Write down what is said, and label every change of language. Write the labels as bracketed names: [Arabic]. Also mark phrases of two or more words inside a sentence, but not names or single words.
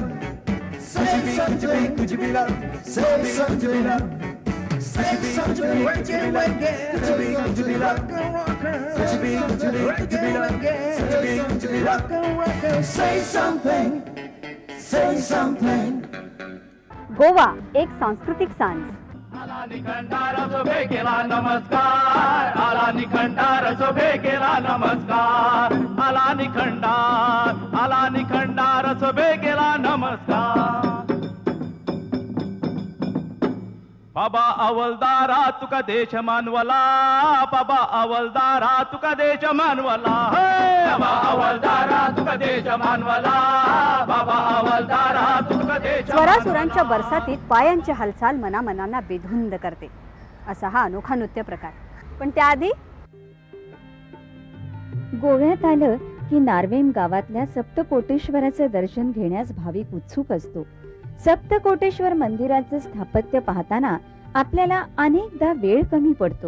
[English] Could you be loved? Could you be loved? Say something, could you be loved? Could you be loved? Could you be loved? Say something, say something. [Marathi] गोवा एक सांस्कृतिक सांज. [Konkani] आला निखंडार शोभे केला नमस्कार, आला निखंडार शोभे केला नमस्कार, आला निखंडार शोभे केला नमस्कार. बाबा अवलदारा तुका देश मानवला, बाबा अवलदारा तुका देश मानवला, बाबा अवलदारा तुका देश मानवला, बाबा अवलदारा तुका देश. [Marathi] स्वरासुरांच्या बरसातीत पायांची हालचाल मनामनांना बेधुंद करते असा हा अनोखा नृत्य प्रकार. पण त्याआधी गोव्यात आलं की नार्वेम गावातल्या सप्तकोटेश्वराचं दर्शन घेण्यास भाविक उत्सुक असतो. सप्तकोटेश्वर मंदिराचं स्थापत्य पाहताना आपल्याला अनेकदा वेळ कमी पडतो.